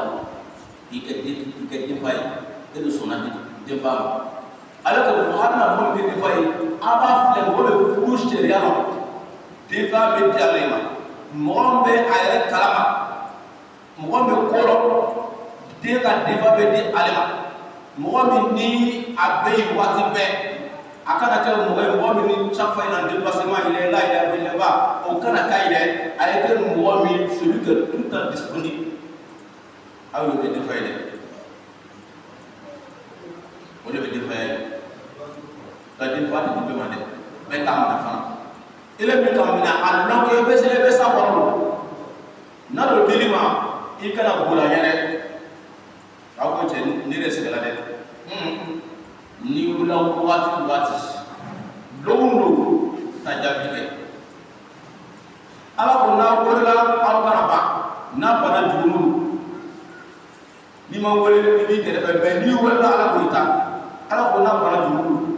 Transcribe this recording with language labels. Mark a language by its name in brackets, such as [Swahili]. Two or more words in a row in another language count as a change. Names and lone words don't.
[Bambara] i kɛ denfa ye e de sɔnna denfa ma ale ko hali na mɔgɔ min tɛ denfa ye a b'a filɛ mɔgɔ bɛ furu sariya ma denfa bɛ di ale ma mɔgɔ min bɛ a yɛrɛ kalama mɔgɔ min bɛ kɔrɔ den ka denfa bɛ di ale ma mɔgɔ min ni a bɛ yen waati bɛɛ a kana kɛ mɔgɔ ye mɔgɔ min ni [French] chaque fois il en déplacement il est là [Bambara] il est là o kana k'a ye dɛ a ye kɛ mɔgɔ min [French] celui qui est tout le temps disponible [Bambara] aw y'o kɛ denfa ye dɛ o de bɛ denfa ye nka denfa tɛ di bɛɛ ma dɛ bɛɛ t'a minɛ fana ele min ka minɛ a dɔn ko i bɛ sa kɔrɔ n'a dɔ dili ma i kana boli a ɲɛ dɛ aw ko cɛ ne de sɛgɛnna dɛ ni wula waati o waati don o don ta jaabi kɛ ala ko n'a wolola aw kana ban n'a bana jugumu n'i ma wele i b'i kɛrɛfɛ mɛ n'i wolola ala k'o ta ala ko n'a bana jugumu